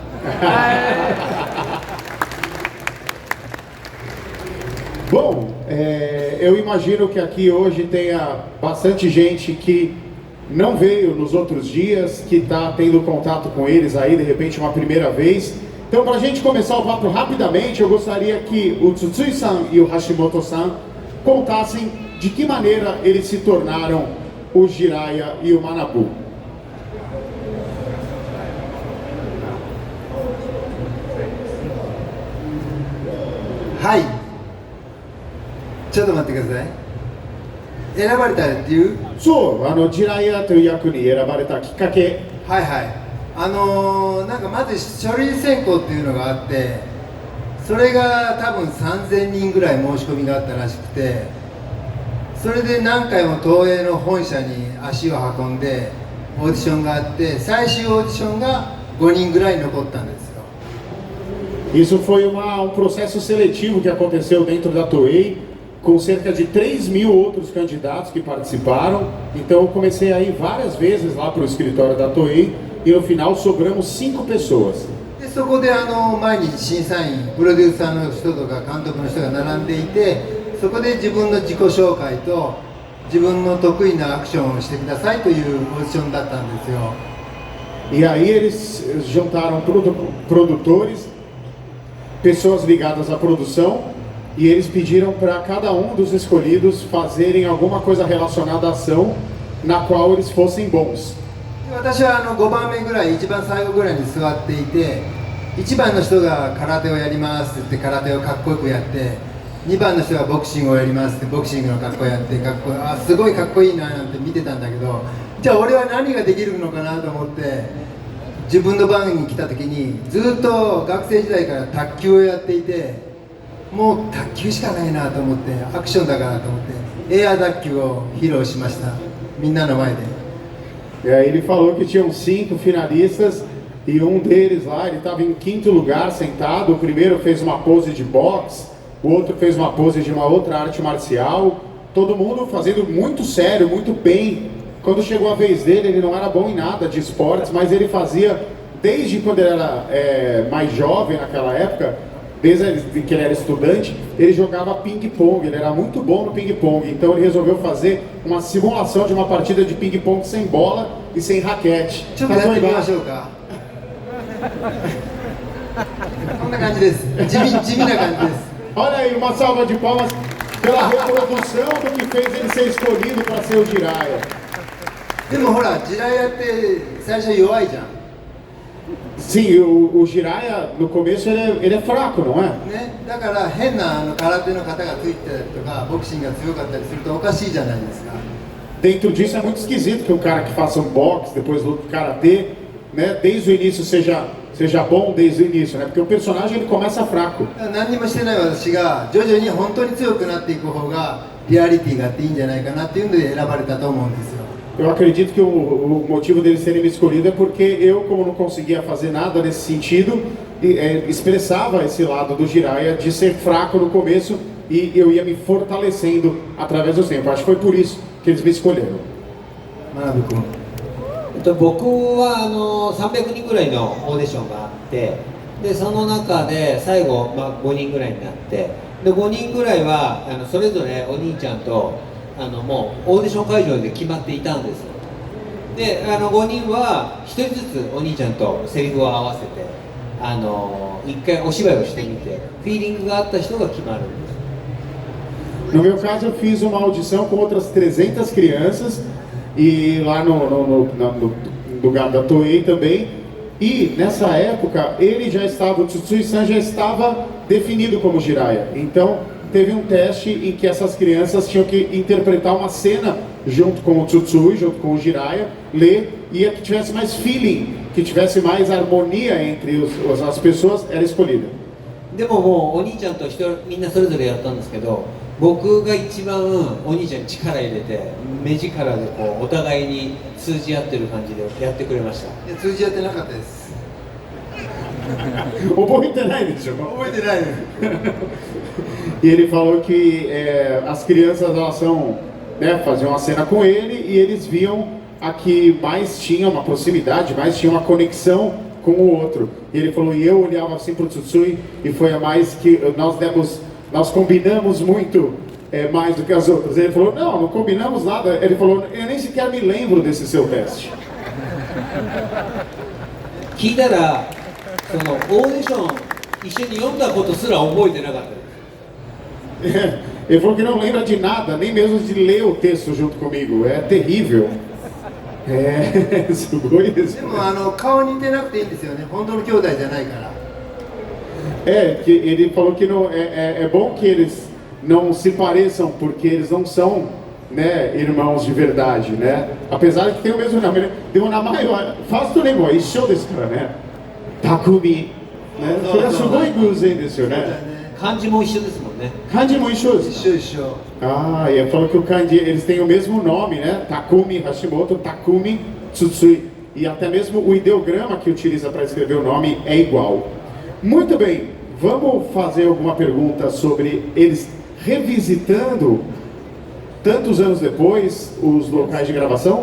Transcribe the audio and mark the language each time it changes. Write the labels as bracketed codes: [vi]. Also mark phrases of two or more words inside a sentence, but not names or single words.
[pt] Bom, eu imagino que aqui hoje tenha bastante gente que não veio nos outros dias, que está tendo contato com eles aí, de repente, uma primeira vez. Então, para a gente começar o papo rapidamente, eu gostaria que o Tsutsui-san e o Hashimoto-san contassem de que maneira eles se tornaram o Jiraiya e o Manabu. [ja] はい。ちょっと待ってください。選ばれた理由？そう、ジライアという役に選ばれたきっかけ。はいはい。なんかまず書類選考っていうのがあって、それが多分3000人ぐらい申し込みがあったらしくて、それで何回も東映の本社に足を運んでオーディションがあって、最終オーディションが5人ぐらい残ったんですよ。 [pt] Isso foi processo seletivo que aconteceu dentro da Toei, com cerca de 3.000 outros candidatos que participaram. Então eu comecei a ir várias vezes lá para o escritório da Toei e no final sobramos 5 pessoas. [ja] でそこで毎日審査員、プロデューサーの人とか監督の人が並んでいて、そこで自分の自己紹介と自分の得意なアクションをしてくださいというオーディションだったんですよ。 [pt] E aí eles juntaram produtores, pessoas ligadas à produção, e eles pediram para cada um dos escolhidos fazerem alguma coisa relacionada à ação na qual eles fossem bons. [ja] で私は5番目ぐらい、一番最後ぐらいに座っていて、1番の人が空手をやりますって言って空手をかっこよくやって、2番の人がボクシングをやりますってボクシングのかっこやって、すごいかっこいいななんて見てたんだけど、じゃあ俺は何ができるのかなと思って、自分の番に来た時にずっと学生時代から卓球をやっていて、もう卓球しかないなと思って、アクションだからと思ってエア卓球を披露しました、みんなの前で。 [pt] E aí ele falou que tinham 5 finalistas e um deles lá, ele estava em 5º lugar sentado. O primeiro fez uma pose de boxe, o outro fez uma pose de uma outra arte marcial. Todo mundo fazendo muito sério, muito bem. Quando chegou a vez dele, ele não era bom em nada de esportes, mas ele fazia, desde quando ele era mais jovem naquela época, desde que ele era estudante, ele jogava ping-pong, ele era muito bom no ping-pong, então ele resolveu fazer uma simulação de uma partida de ping-pong sem bola e sem raquete. [ja] ちょっとやってみましょうか。こんな感じです。地味な感じです。 [pt] Olha aí, uma salva de palmas pela reprodução do que fez ele ser escolhido para ser o Jiraiya. [ja] でもほら、ジラヤって最初弱いじゃん。 [pt] Sim, o Jiraiya, no começo, ele é fraco, não é? [ja] ね、だから変な空手の型がついてたりとか、ボクシングが強かったりするとおかしいじゃないですか。 [pt] Dentro disso é muito esquisito que um cara que faça um boxe, depois luta karatê, né, desde o início seja bom desde o início, né? Porque o personagem ele começa fraco. [ja] 何にもしてない私が徐々に本当に強くなっていく方がリアリティがあっていいんじゃないかなっていうので選ばれたと思うんですよ。 [pt] Eu acredito que o motivo deles terem me escolhido é porque eu, como não conseguia fazer nada nesse sentido, expressava esse lado do Jiraiya de ser fraco no começo e eu ia me fortalecendo através do tempo. Acho que foi por isso que eles me escolheram. [ja] 学ぶ君。僕は300人ぐらいのオーディションがあって、でその中で最後、5人ぐらいになって、で5人ぐらいはそれぞれお兄ちゃんともうオーディション会場で決まっていたんですよ。で5人は1人ずつお兄ちゃんとセリフを合わせて一回お芝居をしてみてフィーリングがあった人が決まるんです。 [pt] No meu caso, eu fiz uma audição com outras 300 crianças e lá no lugar da Toei também. E nessa época, o Tsutsui-san já estava definido como Jiraiya. Então, teve um teste em que essas crianças tinham que interpretar uma cena junto com o Tsutsui, junto com o Jiraiya, ler, e a que tivesse mais feeling, que tivesse mais harmonia entre as pessoas, era escolhida. [ja] でももうお兄ちゃんとみんなそれぞれやったんですけど、僕が一番お兄ちゃんに力入れて目力でこうお互いに通じ合ってる感じでやってくれました。いや通じ合ってなかったです。覚えてないでしょ? 覚えてないです。 [pt] E ele falou que as crianças elas são, né, faziam uma cena com ele e eles viam a que mais tinha uma proximidade, mais tinha uma conexão com o outro. E ele falou, e eu olhava assim pro Tsutsui e foi a mais que nós combinamos muito mais do que as outras. Ele falou, não combinamos nada. Ele falou, eu nem sequer me lembro desse seu teste. [ja] 聞いたらそのオーディション一緒に読んだことすら覚えてなかったです。 [pt] Ele falou que não lembra de nada, nem mesmo de ler o texto junto comigo. É terrível. É, [ja] すごいですね。でも顔似てなくていいんですよね。本当の兄弟じゃないから。 [pt] Que ele falou que não, é bom que eles não se pareçam, porque eles não são, né, irmãos de verdade, né? Apesar de que tem o mesmo nome, né? Tem um nome maior. Faz do negócio, show desse cara, né? Takumi. Né? Foi a [ja] すごい偶然です, [pt] né? [ja] 漢字も一緒ですもんね。 Kanjiも一緒ですか? 一緒。 [pt] Ah, e ele falou que o kanji, eles têm o mesmo nome, né? Takumi Hashimoto, Takumi Tsutsui. E até mesmo o ideograma que utiliza para escrever o nome é igual. Muito bem, vamos fazer alguma pergunta sobre eles revisitando, tantos anos depois, os locais de gravação?